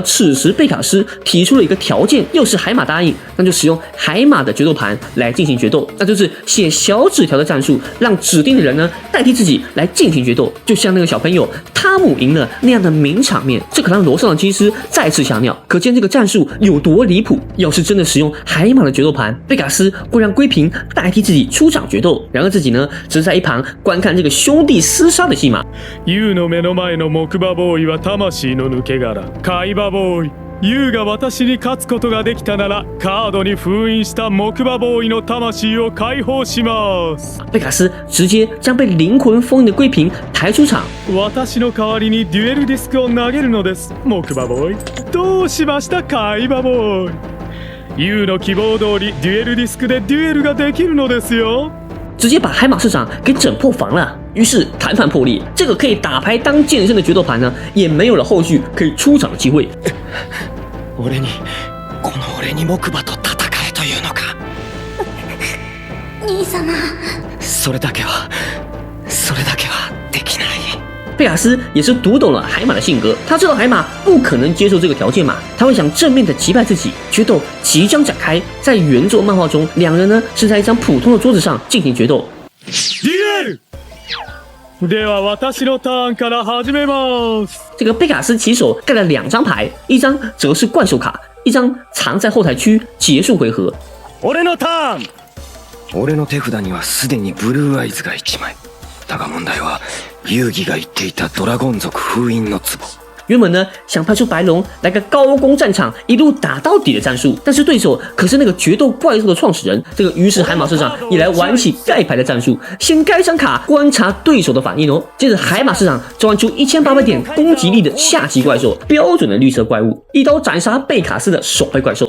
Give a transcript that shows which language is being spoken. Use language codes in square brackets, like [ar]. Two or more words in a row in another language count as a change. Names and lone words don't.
[zh] 此时贝卡斯提出了一个条件，又是海马答应，那就使用海马的决斗盘来进行决斗，那就是写小纸条的战术，让指定的人呢代替自己来进行决斗，就像那个小朋友汤姆赢了那样的名场面，这可让楼上的机师再次吓尿。可见这个战术有多离谱！要是真的使用海马的决斗盘，贝卡斯会让龟平代替自己出场决斗，然而自己呢，只是在一旁观看这个兄弟厮杀的戏码。 [ja] ユウの目の前の木馬ボーイは魂の抜け殻。海馬ボーイ。ユウが私に勝つことができたなら、カードに封印した木馬ボーイの魂を解放します。 [zh] 贝卡斯直接将被灵魂封印的龟平抬出场。 [ja] 私の代わりにデュエルディスクを投げるのです、木馬ボーイ。どうしました、海馬ボーイ。ユウの希望通りデュエルディスクでデュエルができるのですよ。 [zh] 直接把海马市长给整破防了，于是谈判破裂。这个可以打牌当健身的决斗盘呢，也没有了后续可以出场的机会。 [ja] この俺に木馬と戦えというのか。兄様。それだけはできない。 [zh] 贝卡斯也是读懂了海马的性格，他知道海马不可能接受这个条件嘛，他会想正面的击败自己。决斗即将展开，在原作漫画中，两人呢是在一张普通的桌子上进行决斗。 [ja] では私のターンから始めます。 [zh] 这个贝卡斯起手盖了2张牌，一张则是怪兽卡，一张藏在后台区结束回合。 [ja] 俺のターン。俺の手札にはすでにブルーアイズが1枚。だが問題は遊戯が言っていたドラゴン族封印の壺。 [zh] 原本呢想派出白龙来个高攻战场，一路打到底的战术，但是对手可是那个决斗怪兽的创始人，于是海马社长也来玩起盖牌的战术，先开张卡观察对手的反应哦。接着海马社长召唤出1800点攻击力的下级怪兽，标准的绿色怪物，一刀斩杀贝卡斯的守备怪兽。